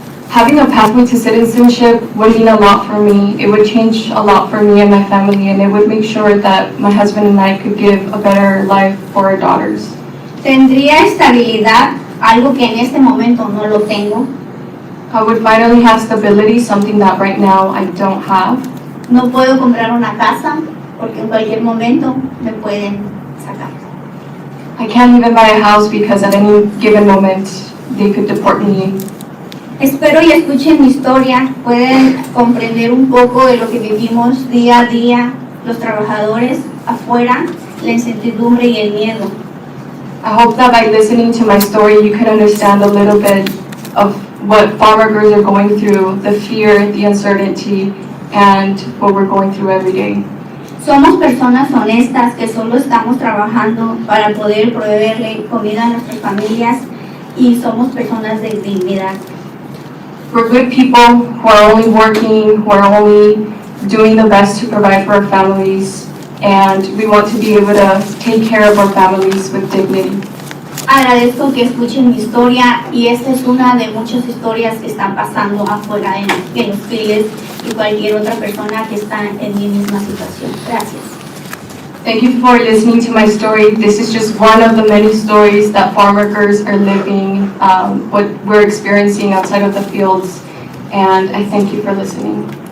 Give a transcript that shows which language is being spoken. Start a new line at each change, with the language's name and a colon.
English: Having a pathway to citizenship would mean a lot for me. It would change a lot for me and my family, and it would make sure that my husband and I could give a better life for our daughters.
Spanish: Tendría estabilidad, algo que en este momento no lo tengo.
English: I would finally have stability, something that right now I don't have.
Spanish: No puedo comprar una casa porque en cualquier momento me pueden sacar.
English: I can't even buy a house because at any given moment they could deport me.
Spanish: Espero y escuchen mi historia, pueden comprender un poco de lo que vivimos día a día, los trabajadores afuera, la incertidumbre y el miedo.
English: I hope that by listening to my story you can understand a little bit of what farm workers are going through, the fear, the uncertainty, and what we're going through every day.
Spanish: Somos personas honestas que solo estamos trabajando para poder proveerle comida a nuestras familias y somos personas de dignidad.
English: We're good people who are only working, who are only doing the best to provide for our families, and we want to be able to take care of our families with dignity.
Spanish: Agradezco que escuchen mi historia y esta es una de muchas historias que están pasando afuera en los files y cualquier otra persona que está en mi misma situación. Gracias.
English: Thank you for listening to my story. This is just one of the many stories that farm workers are living, what we're experiencing outside of the fields, and I thank you for listening.